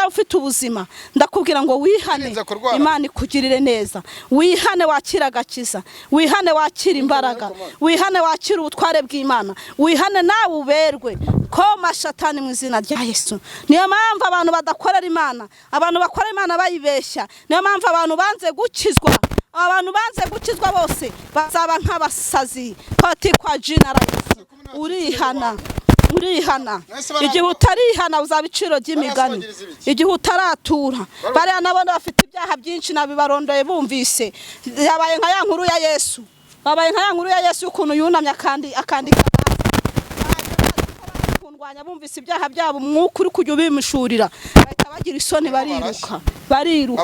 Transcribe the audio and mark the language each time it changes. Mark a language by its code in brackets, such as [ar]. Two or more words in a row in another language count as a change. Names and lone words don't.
[rw] ufite ubuzima ndakubwira ngo wihane Imana ikugirire neza wihane wakira agakiza wihane wakira imbaraga wihane wakira ubutware bw'Imana wihane nawe uberwe ko mashatani mu izina rya Yesu niyo mpamvu abantu badakorera Imana abantu bakorera Imana bayibeshya niyo mpamvu abantu banze gukizwa abantu banze gukizwa bose bazaba nk'abasazi pati [sw] kwa jina la Yesu [rw] urihana igihe utarihana uzaba iciro ry'imigani igihe utaratura bariya nabona bafite ibyaha byinshi nabibarondoye bumvise yabaye nka ya nkuru ya Yesu babaye nka ya nkuru ya Yesu ukuntu yunamye akandika kundwanya bumvise ibyaha byabo umwuka uri kujya ubimishurira bahita bagira isoni bariruka